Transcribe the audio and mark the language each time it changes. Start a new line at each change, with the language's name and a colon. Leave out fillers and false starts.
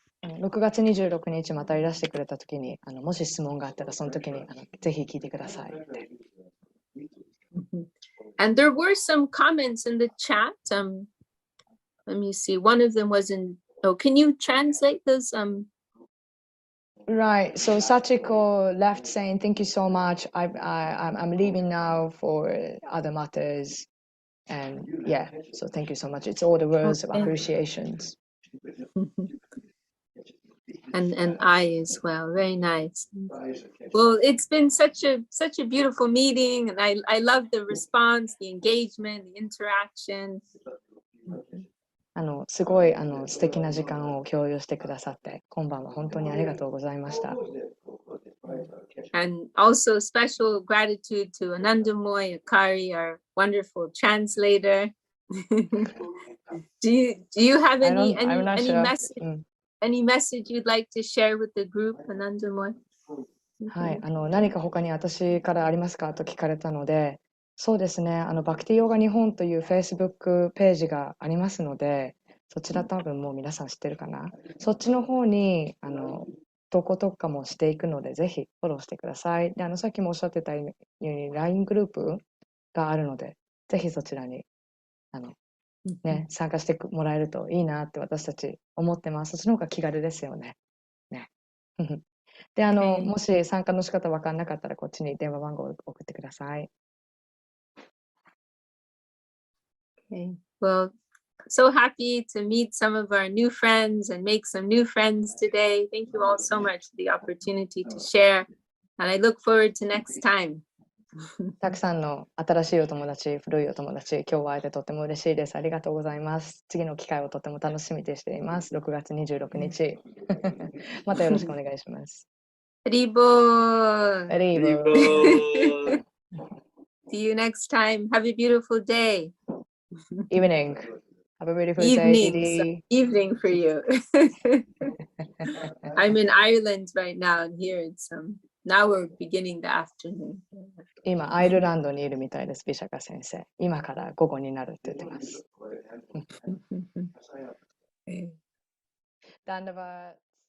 Japanese: 6月26日またいらしてくれたときに、もし質問があったらその時にぜひ聞いてください。
English: And there were some comments in the chat. Let me see. One of them was in. Oh, can you translate those? Right. So Sachiko left saying, "Thank you so much. I'm leaving now for other matters." And yeah, so thank you so much. It's all the words of appreciations. And I as well. Very nice. Well, it's been such a beautiful meeting, and I love the response, the engagement, the interaction.
Japanese: すごい素敵な時間を共有してくださって、今晩は本当にありがとうございました。
English: And also special gratitude to Anandamoy Akari, our wonderful translator. Do you have any message? Any message you'd like to share with the group, Anandamoy?
Japanese: はい、何か他に私からありますかと聞かれたので、そうですね、バクティヨガ日本という Facebook ページがありますので、そちら多分もう皆さん知ってるかな。そっちの方に投稿とかもしていくので、ぜひフォローしてください。で、さっきもおっしゃってたように LINE グループがあるので、ぜひそちらに参加してもらえるといいなって私たち思ってます。そっちの方が気軽ですよね。で、もし参加の仕方分かんなかったら、こっちに電話番号を送ってください。
English: Okay. Well, so happy to meet some of our new friends and make some new friends today. Thank you all so much for the opportunity to share. And I look forward to next time.
Japanese: たくさんの新しいお友達、古いお友達、今日は会えてとても嬉しいです。ありがとうございます。次の機会をとても楽しみにしています。6月26日。またよろしくお願いします。ハリボー。ハリボー。
English: See you next time. Have a beautiful day. Evening. Have a beautiful day. Evening for you. I'm in Ireland right now, and here it's now we're beginning the afternoon.
Japanese: 今アイルランドにいるみたいです、ビシャカ先生。今から午後になるって言ってます。